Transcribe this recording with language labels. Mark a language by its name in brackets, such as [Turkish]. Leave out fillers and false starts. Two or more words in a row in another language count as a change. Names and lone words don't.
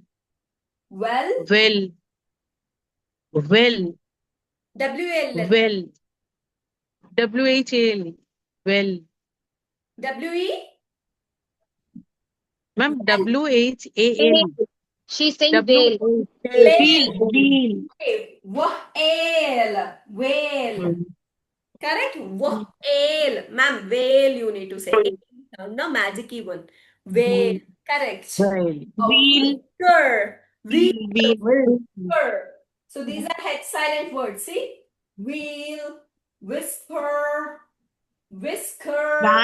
[English] Well. Well. Well. W-L. Well. W-H-A-L. Well. W-E. Ma'am, W-H-A-L. She's saying W-H-A-L. whale. Whale. Whale. Correct? Whale. Ma'am, whale you need to say. No, magic one. Whale. Correct. Well. Wheel. Wheel. So these are head silent words. See? Wheel, whisper, whisker,